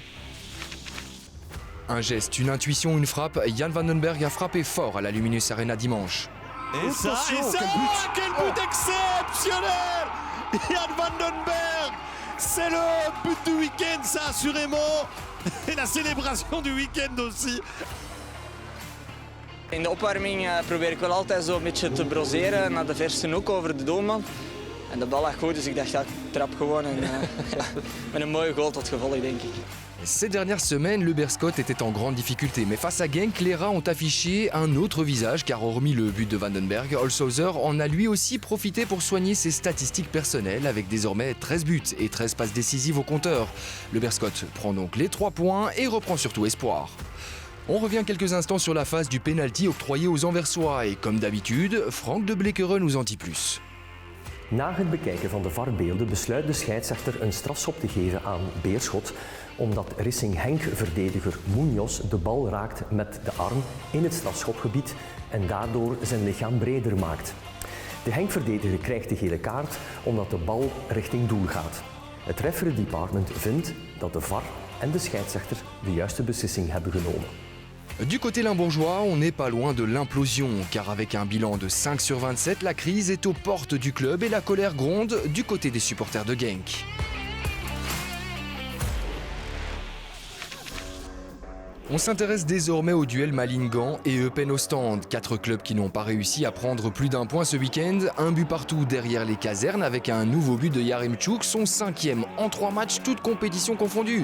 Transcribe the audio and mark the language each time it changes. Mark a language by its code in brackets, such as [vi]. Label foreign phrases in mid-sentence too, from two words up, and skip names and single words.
[fr] Un geste, une intuition, une frappe. Jan Vandenberg a frappé fort à la Luminus Arena dimanche. Et ça, quel but exceptionnel! Jan Vandenberg, c'est le but du week-end, ça assurément. Et la célébration du week-end aussi. [nl] In de opwarming probeer ik wel altijd zo een beetje te broseren naar de verste hoek over de doelman. En de bal lag goed, dus ik dacht, ja, ik trap gewoon. En met een mooie goal tot gevolg, denk ik. [fr] Ces dernières semaines, le Berscott était en grande difficulté, mais face à Genk, les Rats ont affiché un autre visage, car hormis le but de Vandenberg, Holshouser en a lui aussi profité pour soigner ses statistiques personnelles, avec désormais 13 buts et 13 passes décisives au compteur. Le Berscott prend donc les 3 points et reprend surtout espoir. On revient quelques instants sur la phase du penalty octroyé aux Anversois, et comme d'habitude, Frank de Blekeren nous en dit plus. [nl] Na het bekijken van de VAR-beelden besluit de scheidsrechter een strafschop te geven aan Beerschot, omdat Racing Genk-verdediger Munoz de bal raakt met de arm in het strafschopgebied en daardoor zijn lichaam breder maakt. De Genk-verdediger krijgt de gele kaart omdat de bal richting doel gaat. Het [en] referee department [nl] vindt dat de VAR en de scheidsrechter de juiste beslissing hebben genomen. [fr] Du côté limbourgeois, on n'est pas loin de l'implosion, car avec un bilan de 5 sur 27, la crise est aux portes du club et la colère gronde du côté des supporters de Genk. On s'intéresse désormais au duel Malingan et Eupen Ostende, 4 clubs qui n'ont pas réussi à prendre plus d'un point ce week-end, un but partout derrière les casernes avec un nouveau but de Yaremchuk, son 5e en 3 matchs, toutes compétitions confondues.